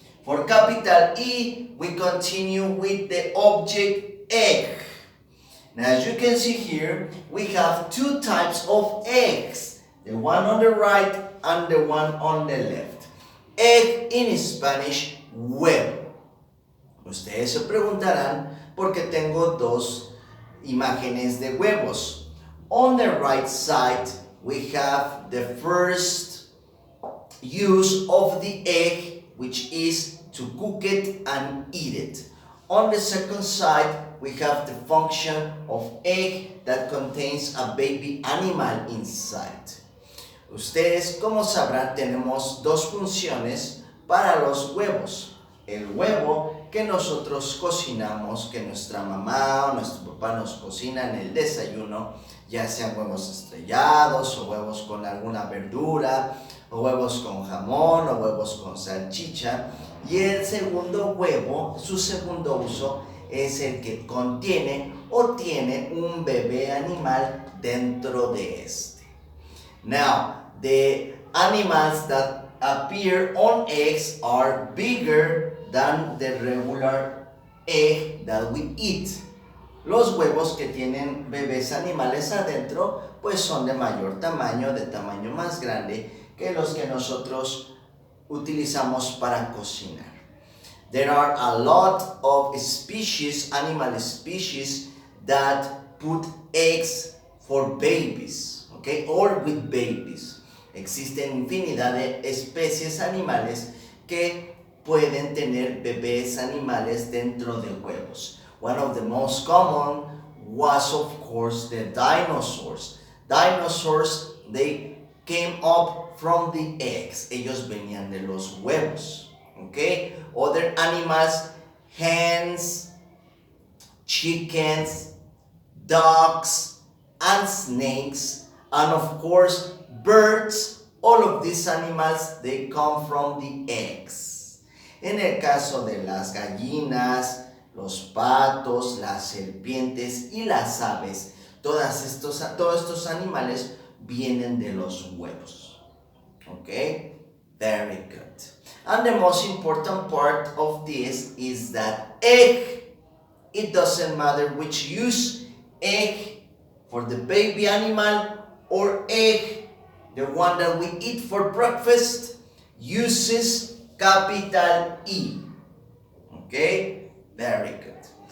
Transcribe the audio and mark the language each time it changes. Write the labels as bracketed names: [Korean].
[English] For capital E, we continue with the object egg. Now, as you can see here, we have 2 types of eggs. The one on the right and the one on the left. Egg in Spanish, huevo. [Spanish] Ustedes se preguntarán por qué tengo 2 imágenes de huevos. [English] On the right side, we have the first use of the egg, which is to cook it and eat it. On the second side, we have the function of egg that contains a baby animal inside. [Spanish] Ustedes, como sabrán, tenemos 2 funciones para los huevos. El huevo que nosotros cocinamos, que nuestra mamá o nuestro papá nos cocina en el desayuno, ya sean huevos estrellados o huevos con alguna verdura, o huevos con jamón o huevos con salchicha. Y el segundo huevo, su segundo uso, es el que contiene o tiene un bebé animal dentro de este. [English] Now, the animals that appear on eggs are bigger than the regular egg that we eat. [Spanish] Los huevos que tienen bebés animales adentro, pues son de mayor tamaño, de tamaño más grande que los que nosotros utilizamos para cocinar. [English] There are a lot of species, animal species, that put eggs for babies, okay, or with babies. [Spanish] Existen infinidad de especies animales que pueden tener bebés animales dentro de huevos. [English] One of the most common was, of course, the dinosaurs. Dinosaurs, they came up from the eggs. [Spanish] Ellos venían de los huevos. [English] Okay? Other animals, hens, chickens, ducks, and snakes, and of course, birds. All of these animals, they come from the eggs. [Spanish] En el caso de las gallinas, los patos, las serpientes y las aves, todos estos animales vienen de los huevos. [English] Okay? Very good. And the most important part of this is that egg, it doesn't matter which use, egg for the baby animal or egg the one that we eat for breakfast, uses capital E. Okay? Very good.